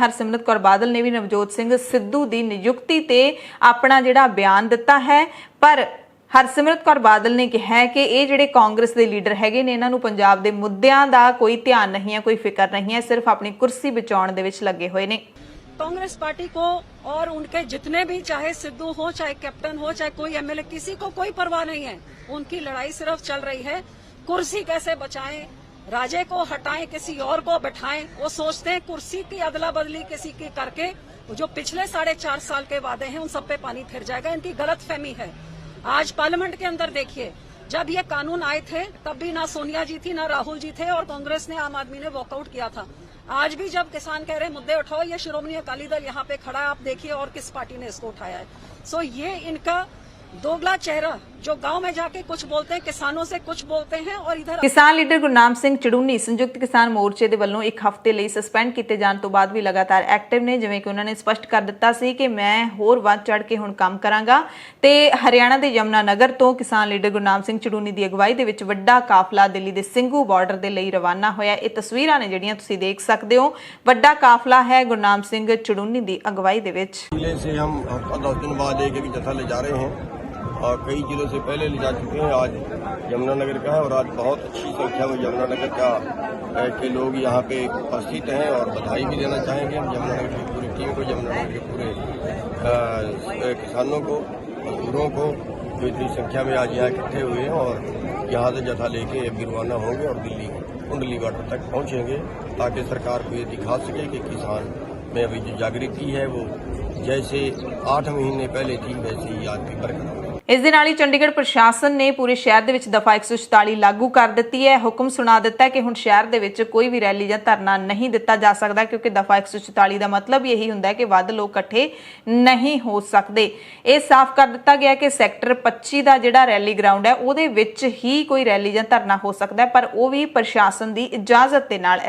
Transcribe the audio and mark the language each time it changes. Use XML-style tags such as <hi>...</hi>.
<pa>ਹਰਸਿਮਰਤ ਕੌਰ ਬਾਦਲ ਨੇ ਵੀ ਨਵਜੋਤ ਸਿੰਘ ਸਿੱਧੂ ਦੀ ਨਿਯੁਕਤੀ ਤੇ ਆਪਣਾ ਜਿਹੜਾ ਬਿਆਨ ਦਿੱਤਾ ਹੈ, ਪਰ ਹਰਸਿਮਰਤ ਕੌਰ ਬਾਦਲ ਨੇ ਕਿਹਾ ਕਿ ਇਹ ਜਿਹੜੇ ਕਾਂਗਰਸ ਦੇ ਲੀਡਰ ਹੈਗੇ ਨੇ, ਇਹਨਾਂ ਨੂੰ ਪੰਜਾਬ ਦੇ ਮੁੱਦਿਆਂ ਦਾ ਕੋਈ ਧਿਆਨ ਨਹੀਂ ਹੈ, ਕੋਈ ਫਿਕਰ ਨਹੀਂ ਹੈ, ਸਿਰਫ ਆਪਣੀ ਕੁਰਸੀ ਬਚਾਉਣ ਦੇ ਵਿੱਚ ਲੱਗੇ ਹੋਏ ਨੇ।</pa> <hi>कांग्रेस पार्टी को और उनके जितने भी, चाहे सिद्धू हो, चाहे कैप्टन हो, चाहे कोई एमएलए, किसी को कोई परवाह नहीं है। उनकी लड़ाई सिर्फ चल रही है कुर्सी कैसे बचाएं, राजे को हटाएं, किसी और को बैठाएं। वो सोचते हैं कुर्सी की अदला बदली किसी की करके जो पिछले 4.5 साल के वादे हैं उन सब पे पानी फिर जाएगा। इनकी गलतफहमी है। आज पार्लियामेंट के अंदर देखिए, जब ये कानून आए थे तब भी ना सोनिया जी थी ना राहुल जी थे, और कांग्रेस ने, आम आदमी ने वॉकआउट किया था। आज भी जब किसान कह रहे मुद्दे उठाओ, ये श्रोमणी अकाली दल यहाँ पे खड़ा है, आप देखिए और किस पार्टी ने इसको उठाया है। सो ये इनका दोगला चेहरा, जो गांव में जाके कुछ बोलते हैं, किसानों से कुछ बोलते हैं, और इधर</hi> <pa>किसान लीडर गुरनाम सिंह ਚੜੂਨੀ ਸੰਯੁਕਤ ਕਿਸਾਨ ਮੋਰਚੇ ਦੇ ਵੱਲੋਂ ਇੱਕ ਹਫ਼ਤੇ ਲਈ ਸਸਪੈਂਡ ਕੀਤੇ ਜਾਣ ਤੋਂ ਬਾਅਦ ਵੀ ਲਗਾਤਾਰ ਐਕਟਿਵ ਨੇ। ਜਿਵੇਂ ਕਿ ਉਹਨਾਂ ਨੇ ਸਪਸ਼ਟ ਕਰ ਦਿੱਤਾ ਸੀ ਕਿ ਮੈਂ ਹੋਰ ਵੱਧ ਚੜ ਕੇ ਹੁਣ ਕੰਮ ਕਰਾਂਗਾ। ਤੇ ਹਰਿਆਣਾ ਦੇ ਯਮਨਾ ਨਗਰ ਤੋਂ ਕਿਸਾਨ ਲੀਡਰ ਗੁਰਨਾਮ ਸਿੰਘ ਚੜੂਨੀ ਦੀ ਅਗਵਾਈ ਦੇ ਵਿੱਚ ਵੱਡਾ ਕਾਫਲਾ ਦਿੱਲੀ ਦੇ ਸਿੰਘੂ ਬਾਰਡਰ ਦੇ ਲਈ ਰਵਾਨਾ ਹੋਇਆ। ਇਹ ਤਸਵੀਰਾਂ ਨੇ ਜਿਹੜੀਆਂ ਤੁਸੀਂ ਦੇਖ ਸਕਦੇ ਹੋ। ਵੱਡਾ ਕਾਫਲਾ ਹੈ ਗੁਰਨਾਮ ਸਿੰਘ ਚੜੂਨੀ ਦੀ ਅਗਵਾਈ ਦੇ ਵਿੱਚ।</pa> <hi>जिले से हम 10 दिन बाद एक जत्था ले जा रहे हैं और कई जिलों से पहले ले जा चुके हैं। आज यमुनानगर का है और आज बहुत अच्छी संख्या में यमुनानगर के लोग यहाँ पे उपस्थित हैं और बधाई भी देना चाहेंगे हम यमुनानगर की पूरी टीम को, यमुनानगर के पूरे किसानों को, मजदूरों को, जो इतनी संख्या में आज यहाँ इकट्ठे हुए हैं और यहाँ से जत्था लेके अभी रवाना होंगे और दिल्ली कुंडली बॉर्डर तक पहुँचेंगे, ताकि सरकार को ये दिखा सके कि किसान में अभी जो जागृति है वो जैसे 8 महीने पहले थी वैसे ही आज भी बरकरार है।</hi> <pa>ਇਸ ਦੇ ਨਾਲ ਹੀ ਚੰਡੀਗੜ੍ਹ ਪ੍ਰਸ਼ਾਸਨ ਨੇ ਪੂਰੇ ਸ਼ਹਿਰ ਦੇ ਵਿੱਚ ਦਫਾ 144 ਲਾਗੂ ਕਰ ਦਿੱਤੀ ਹੈ। ਹੁਕਮ ਸੁਣਾ ਦਿੱਤਾ ਹੈ ਕਿ ਹੁਣ ਸ਼ਹਿਰ ਦੇ ਵਿੱਚ ਕੋਈ ਵੀ ਰੈਲੀ ਜਾਂ ਧਰਨਾ ਨਹੀਂ ਦਿੱਤਾ ਜਾ ਸਕਦਾ, ਕਿਉਂਕਿ ਦਫਾ 144 ਦਾ ਮਤਲਬ ਹੀ ਇਹੀ ਹੁੰਦਾ ਹੈ ਕਿ ਵੱਧ ਲੋਕ ਇਕੱਠੇ ਨਹੀਂ ਹੋ ਸਕਦੇ। ਇਹ ਸਾਫ਼ ਕਰ ਦਿੱਤਾ ਗਿਆ ਕਿ ਸੈਕਟਰ 25 ਦਾ ਜਿਹੜਾ ਰੈਲੀ ਗਰਾਊਂਡ ਹੈ ਉਹਦੇ ਵਿੱਚ ਹੀ ਕੋਈ ਰੈਲੀ ਜਾਂ ਧਰਨਾ ਹੋ ਸਕਦਾ ਹੈ, ਪਰ ਉਹ ਵੀ ਪ੍ਰਸ਼ਾਸਨ ਦੀ ਇਜਾਜ਼ਤ ਦੇ ਨਾਲ।</pa>